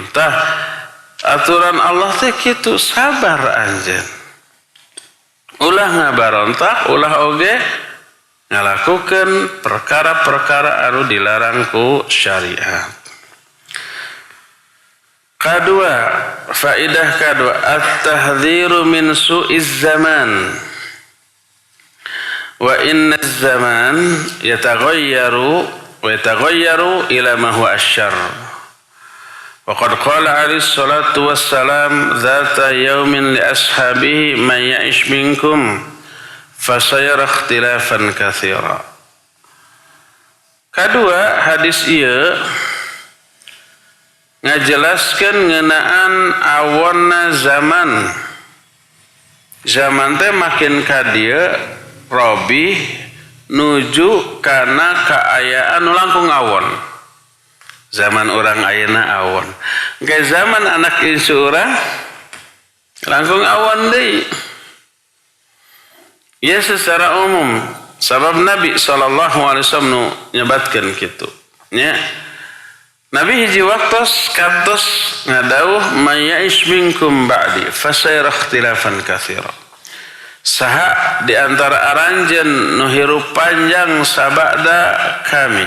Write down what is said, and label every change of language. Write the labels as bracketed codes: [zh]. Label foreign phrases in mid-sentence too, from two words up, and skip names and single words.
[su] Tah aturan Allah teh kitu, sabar anjeun. Ulah ngabarontak, ulah oge ngalakukeun perkara-perkara anu dilarang ku syariat. Kadua, faidah kadua, [ar] التحذير من سوء الزمان. وإن الزمان يتغير إلى ما هو أشر. وقد قال عليه الصلاة والسلام ذات يوم لأصحابه من يعش منكم فسيرى اختلافا كثيرا. [su] Kadua, hadis ieu ngajelaskeun ngeunaan awonna zaman. Zaman teh makin ka dieu robih nuju kana kaayaan nu langkung awon. Zaman orang ayeuna awon. Ge zaman anak insu urang langkung awon deui. Ya secara umum sabab Nabi [ar] صلى الله عليه وسلم [su] nu nyebatkeun kitu. Nya Nabi hiji waktos kantos ngadauh [ar] من يعش منكم بعدي فسيرى اختلافا كثيرا. [su] Saha di antara aranjeun nu hirup panjang sabada kami.